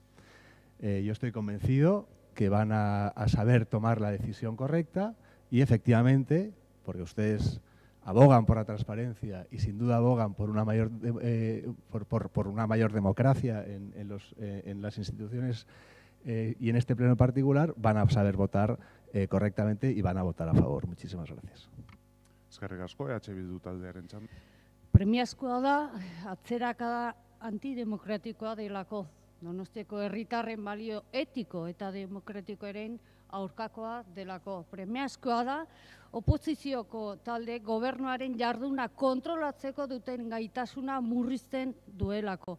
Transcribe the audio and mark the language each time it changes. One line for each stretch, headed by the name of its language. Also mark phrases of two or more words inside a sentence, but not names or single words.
Spanish: Yo estoy convencido que van a saber tomar la decisión correcta y efectivamente, porque ustedes abogan por la transparencia y sin duda abogan por una mayor, por una mayor democracia en las instituciones y en este pleno en particular, van a saber votar correctamente y van a votar a favor. Muchísimas gracias.
Basque: Eskerrik asko, EH Bildu taldearen txanda. Premiazkoa da, atzerakada antidemokratikoa delako. Donostiako herritarren balio etiko eta demokratikoaren aurkakoa delako. Premiazkoa da, oposizioko talde gobernuaren jarduna kontrolatzeko duten gaitasuna murrizten duelako.